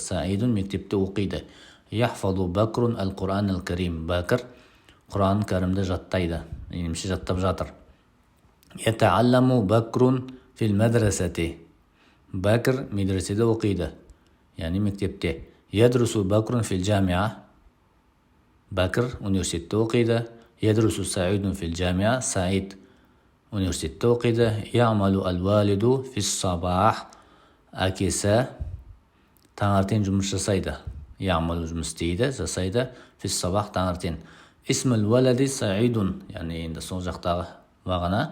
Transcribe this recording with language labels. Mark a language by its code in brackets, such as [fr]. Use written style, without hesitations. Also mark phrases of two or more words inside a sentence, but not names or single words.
[kk] Саидун мектепте оқиды. [ar] يحفظ بكر القرآن الكريم. [kk] Бакр Құран кәрімді жаттайды, немесе жаттап жатыр. [ar] يتعلم بكر في المدرسة. [kk] Бакр медреседе оқиды, яғни мектепте. [ar] يدرس بكر في الجامعة. [kk] Бакр университетте оқиды. [ar] يدرس سعيد في الجامعة. [kk] Саид университетте оқиды. [ar] يعمل الوالد في الصباح. [kk] Әкесі таңертең жұмыс жасайды. Я'малу жұмыс істейді, жасайды. [ar] في الصباح таңертең. اسم الولد سعيد, [kk] яғни енді сол жақтағы бағана.